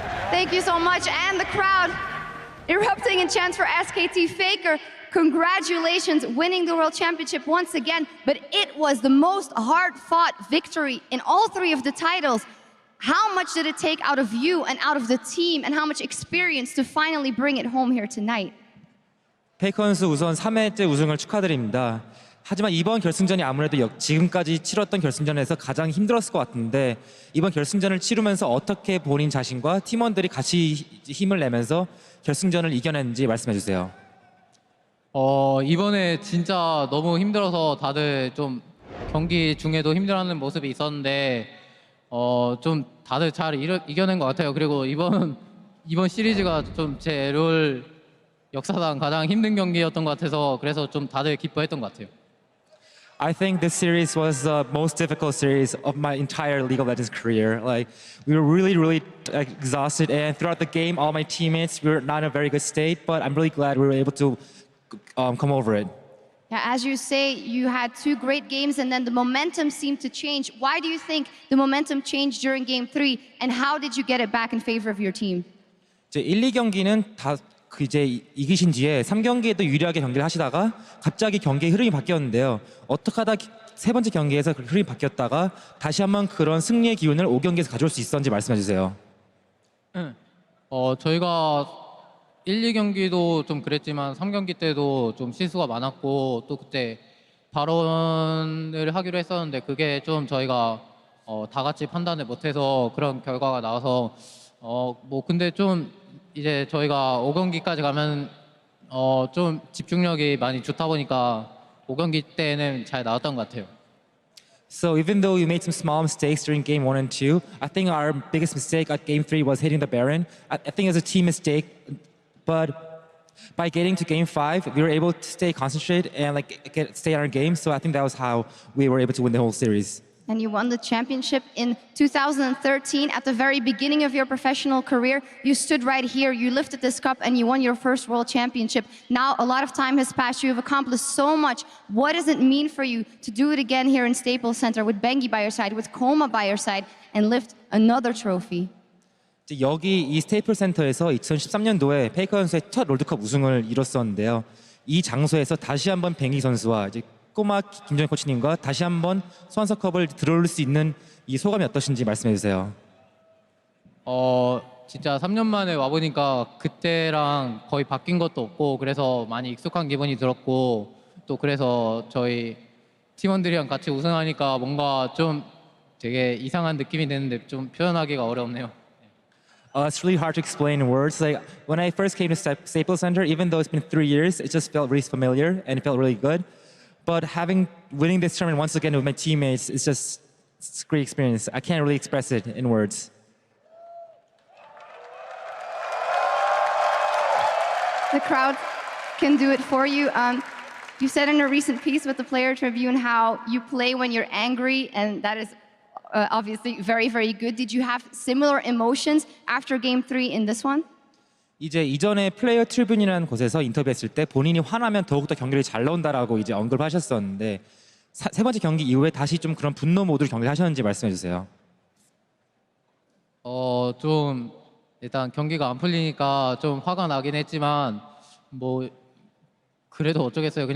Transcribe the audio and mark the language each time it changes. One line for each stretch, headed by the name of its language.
English: Thank you so much, and the crowd erupting in chants for SKT. Faker, congratulations, winning the World Championship once again, but it was the most hard-fought victory in all 3 of the titles. How much did it take out of you and out of the team, and how much experience to finally bring it home here tonight?
Korean: 페이커 선수 우선 3회째 우승을 축하드립니다. 하지만 이번 결승전이 아무래도 지금까지 치렀던 결승전에서 가장 힘들었을 것 같은데 이번 결승전을 치르면서 어떻게 본인 자신과 팀원들이 같이 힘을 내면서 결승전을 이겨냈는지 말씀해 주세요. 이번에 진짜 너무 힘들어서 다들 좀 경기 중에도 힘들어하는 모습이 있었는데 좀 다들 잘 이겨낸 것 같아요. 그리고 이번 시리즈가 좀 제 롤 역사상 가장 힘든 경기였던 것 같아서 그래서 좀 다들 기뻐했던 것 같아요.
English: I think this series was the most difficult series of my entire League of Legends career. Like we were really exhausted, and throughout the game, all my teammates we were not in a very good state. But I'm really glad we were able to come over it. Yeah, as you say, you had two great games and then the momentum seemed to change. Why do you think the momentum changed during game 3 and how did you get it back in favor of your team?
Korean: 이제 1, 2경기는 다 이제 이기신 뒤에 3경기에도 유리하게 경기를 하시다가 갑자기 경기의 흐름이 바뀌었는데요. 어떻게 하다 세 번째 경기에서 그 흐름이 바뀌었다가 다시 한번 그런 승리의 기운을 5경기에서 가져올 수 있었는지 말씀해 주세요. 저희가 1, 2경기도 좀 그랬지만 3경기 때도 좀 실수가 많았고 또 그때 발언을 하기로 했었는데 그게 좀 저희가 다 같이 판단을 못해서 그런 결과가 나와서 뭐 근데 좀 이제 저희가 5경기까지 가면 좀 집중력이 많이 좋다 보니까 5경기 때는 잘 나왔던 것 같아요.
English: So even though you made some small mistakes during game 1 and 2, I think our biggest mistake at game 3 was hitting the Baron. I think it was a team mistake, but by getting to game 5, we were able to stay concentrated and stay on our game. So I think that was how we were able to win the whole series. And you won the championship in 2013 at the very beginning of your professional career. You stood right here, you lifted this cup and you won your first world championship. Now a lot of time has passed, you have accomplished so much. What does it mean for you to do it again here in Staples Center with Bengi by your side, with Koma by your side and lift another trophy?
Korean: 여기 이 스테이플 센터에서 2013년도에 페이커 선수의 첫 롤드컵 우승을 이뤘었는데요. 이 장소에서 다시 한번 뱅기 선수와 이제 꼬마 김정희 코치님과 다시 한번 소환서컵을 들어올 수 있는 이 소감이 어떠신지 말씀해 주세요. 진짜 3년 만에 와보니까 그때랑 거의 바뀐 것도 없고 그래서 많이 익숙한 기분이 들었고 또 그래서 저희 팀원들이랑 같이 우승하니까 뭔가 좀 되게 이상한 느낌이 드는데 좀 표현하기가 어렵네요.
English: It's really hard to explain in words. Like when I first came to Staples Center, even though it's been 3 years, it just felt really familiar and it felt really good. But winning this tournament once again with my teammates is just it's a great experience. I can't really express it in words. The crowd can do it for you. You said in a recent piece with the Player Tribune how you play when you're angry, and that is obviously very good. Did you have similar emotions after game 3 in this one?
Korean: 이제 이전에 플레이어 트리뷴이라는 곳에서 인터뷰했을 때 본인이 화나면 더욱더 경기를 잘 나온다라고 이제 언급을 하셨었는데 세 번째 경기 이후에 다시 좀 그런 분노 모드로 경기를 하셨는지 말씀해 주세요. 좀 일단 경기가 안 풀리니까 좀 화가 나긴 했지만 뭐 그래도 어쩌겠어요.